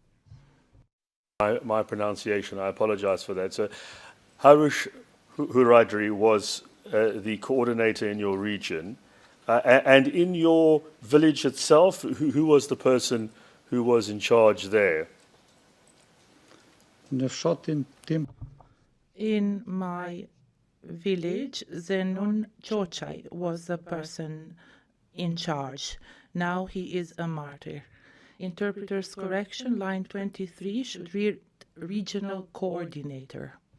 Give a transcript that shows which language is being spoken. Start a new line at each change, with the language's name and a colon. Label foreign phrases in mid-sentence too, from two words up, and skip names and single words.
English: My pronunciation, I apologize for that. So Harish Muhadri was the coordinator in your region. And in your village itself, who was the person who was in charge there?
Albanian: në fshatin tim,
English: In my village, Zenun Chochai was the person in charge. Now he is a martyr. Interpreter's correction, line 23 should read regional coordinator.